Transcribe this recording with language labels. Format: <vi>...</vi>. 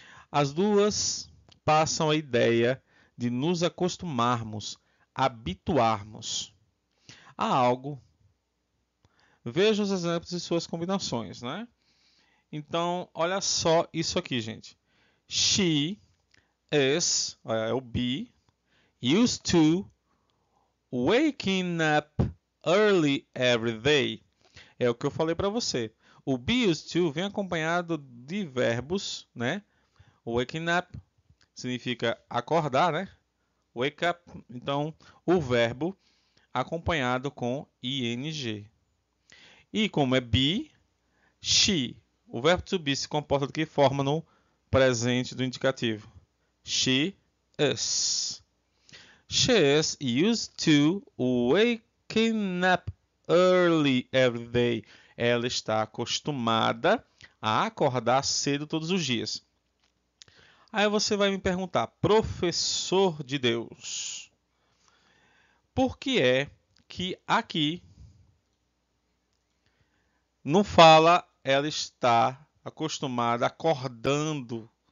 <pt>As duas passam a ideia de nos acostumarmos, habituarmos a algo. Veja os exemplos de suas combinações, né? Então, olha só isso aqui, gente.</pt> <en>She is,</en> <pt>é o</pt> <en>be, used to waking up early every day.</en> <pt>É o que eu falei para você. O</pt> <en>be used to</en> <pt>vem acompanhado de verbos, né?</pt> <en>Waking up</en> <pt>significa acordar, né?</pt> <en>Wake up.</en> <pt>Então, o verbo acompanhado com ing. E como é be, she. O verbo to be se comporta de que forma no presente do indicativo?</pt> <en>She is. She is used to waking up early every day.</en> <pt>Ela está acostumada a acordar cedo todos os dias. Aí você vai me perguntar, professor de Deus, por que é que aqui não fala ela está acostumada acordando?</pt>